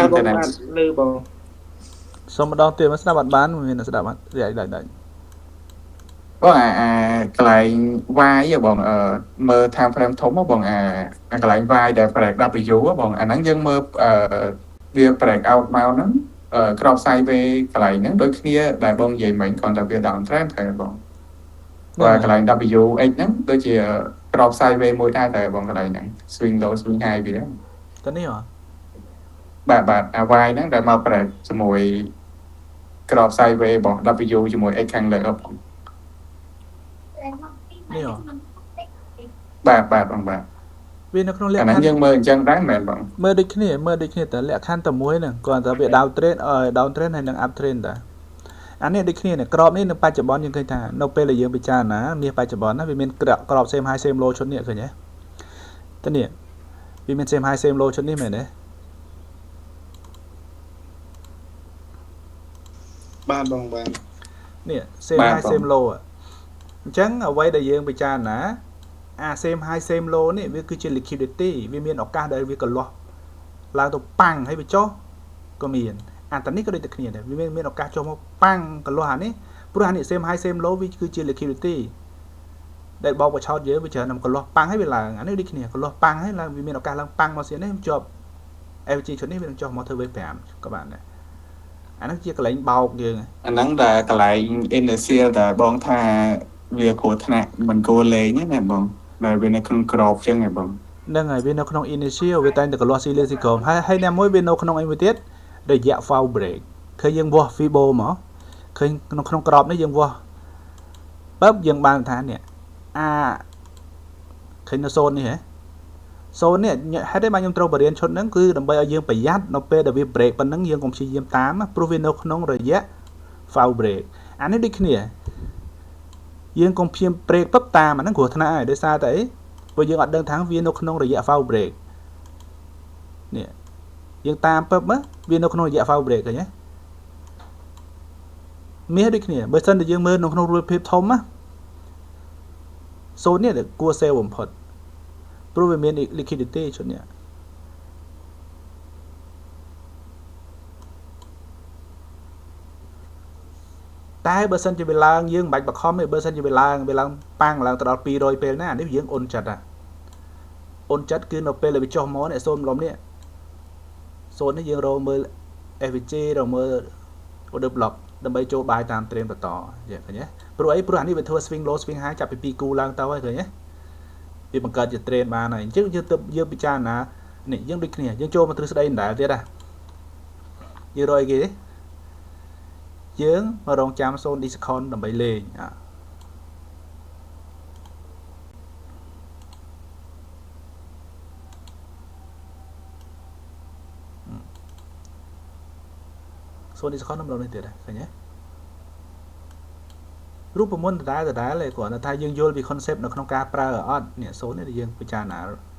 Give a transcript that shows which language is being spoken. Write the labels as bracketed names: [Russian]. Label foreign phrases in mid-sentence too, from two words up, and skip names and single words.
[Khmer] ជិះ ប ទៅ ង ណា បាទលឺបង សូមម្ដងទៀតមកស្ដាប់អត់បានមានស្ដាប់អត់ដាច់ បងកន្លែងវាយបងមើល [English] time frame [Khmer] ធំបងកន្លែងវាយដែល break W បងអាហ្នឹងយើងមើលវា [English] break out [Khmer] មកហ្នឹងក្រប sideways កន្លែងហ្នឹងដូចគ្នាដែលបងនិយាយមិញគ្រាន់តែវា [English] down trend [Khmer] តែបងបាទកន្លែង WX ហ្នឹងដូចជាក្រប sideways មួយដែរតែបងកន្លែងហ្នឹង [English] swing low swing high [Khmer] វា តើនេះហ៎ បាទអាវាយហ្នឹងដែលមក break ជាមួយក្រប sideways បង W ជាមួយ X ខាងលើបង នេះហ៎ បាទបងបាទ វានៅក្នុងលក្ខ អា ខ ហ្នឹង ណ្ឌ យើងមើលអញ្ចឹងដែរមែនបង មើលដូចគ្នាតែលក្ខខណ្ឌតែមួយហ្នឹងគ្រាន់តែវា [English] down trend down trend [Khmer] ហើយនឹង [English] up trend [Khmer] តាអានេះដូចគ្នានេះក្របនេះនៅបច្ចុប្បន្នយើងឃើញថានៅពេលដែលយើងពិចារណាមាសបច្ចុប្បន្នណាវាមានក្រប [English] same high same low [Khmer] ឈុតនេះឃើញទេតើនេះវាមាន [English] same high same low [Khmer] ឈុតនេះមែនទេ បាទបងបាទ នេះ [English] same high same low [Khmer] អញ្ចឹងអ្វីដែលយើងពិចារណាអា [English] same high same low [Khmer] នេះវាគឺជា liquidity វា មានឱកាសដែលវាកន្លោះឡើងទៅប៉ាំងហើយវាចុះក៏មានអាតានេះក៏ដូចតែគ្នាដែរវាមានឱកាសចុះមកប៉ាំងកន្លោះអានេះព្រោះអានេះ [English] same high same low [Khmer] វាគឺជា liquidity ដែលបោកបឆោតយើងវាច្រើនតែកន្លោះប៉ាំងហើយវាឡើងអានេះដូចគ្នាកន្លោះប៉ាំងហើយឡើងវាមានឱកាសឡើងប៉ាំងមកទៀតនេះជាប់ FG ឈុតនេះវានឹងចុះមកធ្វើ wave 5ក៏បានដែរអានេះជាកន្លែងបោកយើង អាហ្នឹងដែលកន្លែង inertia ដែលបងថាវាគ្រោះថ្នាក់មិនគួរលេងណាបងដែលវានៅក្នុងក្របអញ្ចឹងហ៎បង ហ្នឹងហើយវានៅក្នុង initial វាតែងតែកន្លោះ ceiling ស៊ីក្រមហើយអ្នកមួយវានៅក្នុងអីមួយទៀតរយៈ [English] fall break [Khmer] ឃើញយើងវាស់ Fibo មកឃើញក្នុងក្របនេះយើងវាស់បើយើងបានថានេះ ឃើញនៅ zone នេះហ៎ zone នេះហេតុអីបានខ្ញុំត្រូវបរៀនឈុតហ្នឹងគឺដើម្បីឲ្យយើងប្រយ័ត្ននៅពេលដែលវា break ប៉ុណ្ណឹងយើងកុំព្យាយាមតាមព្រោះវានៅក្នុងរយៈ [English] fall break [Khmer] អានេះដូចគ្នាយើងកុំព្យាយាម break ពឹបតាមអាហ្នឹងគ្រោះថ្នាក់ហើយដោយសារតែអីព្រោះយើងអត់ដឹងថាវានៅក្នុងរយៈ [English] fall break [Khmer] នេះយើងតាមពឹបវានៅក្នុងរយៈ [English] fall break [Khmer] ឃើញទេ មាសដូចគ្នាបើសិនតែយើងមើលនៅក្នុងរូបភាពធំណា zone នេះគួរ sell បំផុតព្រោះវាមាន liquidity ឈុតនេះតែបើសិនជាវាឡើងយើង មិនបាច់បខំទេបើសិនជាវាឡើងប៉ាំងឡើងទៅដល់200ពេលណានេះយើងអ៊ុនចិត្តគឺនៅពេលដែលវាចុះមកនេះ zone ម្លំនេះ zone នេះយើងរកមើល FVG រកមើល [English] order block [Khmer] ដើម្បីចូលបាយតាម trend បន្តឃើញទេព្រោះអានេះវាធ្វើ [English] swing low swing high [Khmer] ចាប់ពី2គូឡើងទៅហើយឃើញទេវាបង្កើតជា trend បានហើយអញ្ចឹងយើងពិចារណានេះយើងដូចគ្នាយើងចូលមកទ្រឹស្ដីមិនដែលទៀតយើងរកអីគេទេយើងមករងចាំ [English] zone discount [Khmer] ដើម្បីលេង [English] zone discount [Khmer] នៅនេះទៀតឃើញទេរូបមន្តដដែលឯងគ្រាន់តែថាយើងយល់ពី concept នៅក្នុងការប្រើអត់នេះ zone នេះយើងពិចារណា